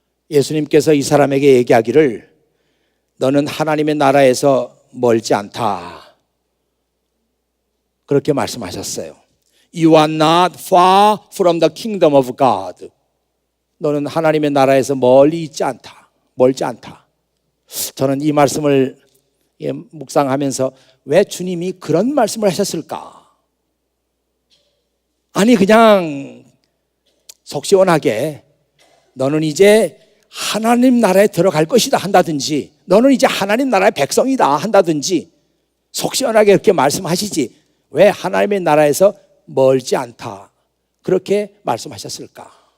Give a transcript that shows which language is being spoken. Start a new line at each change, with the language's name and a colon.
Korean: 예수님께서 이 사람에게 얘기하기를 너는 하나님의 나라에서 멀지 않다, 그렇게 말씀하셨어요.
English: You are not far from the kingdom of God.
Korean: 너는 하나님의 나라에서 멀리 있지 않다, 멀지 않다. 저는 이 말씀을 묵상하면서 왜 주님이 그런 말씀을 하셨을까? 아니 그냥 속 시원하게 너는 이제 하나님 나라에 들어갈 것이다 한다든지, 너는 이제 하나님 나라의 백성이다 한다든지 속 시원하게 그렇게 말씀하시지 왜 하나님의 나라에서 멀지 않다 그렇게 말씀하셨을까?